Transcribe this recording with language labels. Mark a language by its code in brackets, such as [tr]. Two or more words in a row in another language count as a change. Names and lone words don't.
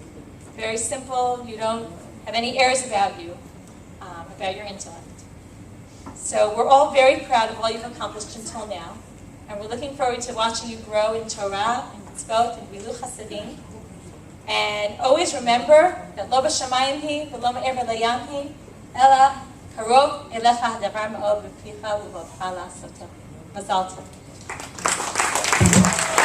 [en] Very simple. You don't have any airs about you, about your intellect. So we're all very proud of all you've accomplished until now. And we're looking forward to watching you grow in Torah, and Mitzvot, and [he] גמילות חסדים. And always remember that לא בשמים היא, ולא מעבר לים היא, אלא קרוב אליך הדבר מאד בפיך ובלבבך לעשתו. מזל טוב.